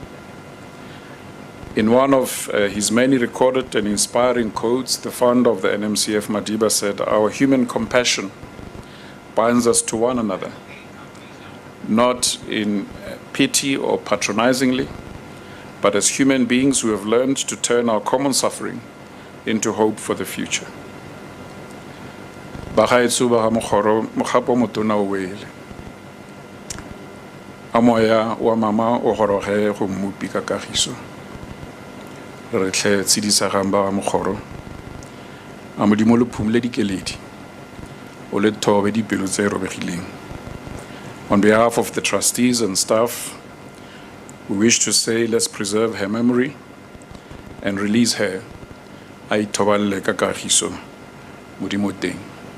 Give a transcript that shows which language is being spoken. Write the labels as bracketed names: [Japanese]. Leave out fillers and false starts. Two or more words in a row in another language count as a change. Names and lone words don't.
[English] In one of his many recorded and inspiring quotes, the founder of the NMCF, Madiba, said, "Our human compassion binds us to one another, not in pity or patronizingly, but as human beings who have learned to turn our common suffering into hope for the future." [Tswana] Bagaetso ba Mokgoro, mogapo motona o wele. A moya wa mama o goroge go mmupi ka kagiso. Re tle tshedisa gamba wa Mokgoro. A modimo le phumule dikeledi. O le thobe dipelo tse robegileng. [English] On behalf of the trustees and staff, we wish to say let's preserve her memory and release her. [Tswana] A ithobale ka kagiso modimo teng.